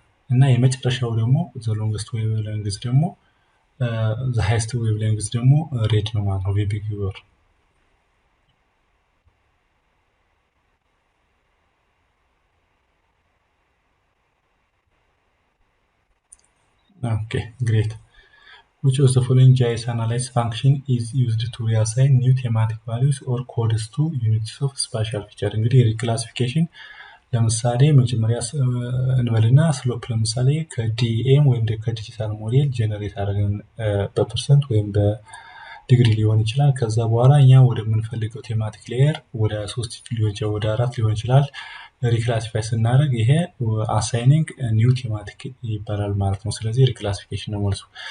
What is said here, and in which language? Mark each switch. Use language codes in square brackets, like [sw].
[am] እና የመጨረሻው ደግሞ ዘ ሎንግስት ዌቭ ሌንግዝ ደግሞ ዘ ሃይስት ዌቭ ሌንግዝ ደግሞ ሬድ ነው ማለት ነው። ቪ ቢ ጊ ዮር። [en] Okay, great. Which of the following GIS analysis function is used to reassign new thematic values or codes to units of spatial feature? [am] እንግዲህ ሪክላሲፊኬሽን ለምሳሌ መጀመሪያ እንበልና ስሎፕ ለምሳሌ ከዲኤም ወይም ከዲጂታል ሞዴል ጀነሬት አድርገን በፐርሰንት ወይም በዲግሪ ሊሆን ይችላል። ከዛ በኋላ እኛ ወደምንፈልገው ቴማቲክ ሌየር ወደ 3 ሊሆን ይችላል፣ ወደ 4 ሊሆን ይችላል ሪክላሲፋይ ስናደርግ ይሄ አሳይኒንግ ኒው ቴማቲክ ይባላል ማለት ነው። ስለዚህ ሪክላሲፊኬሽን ነው መልሱ።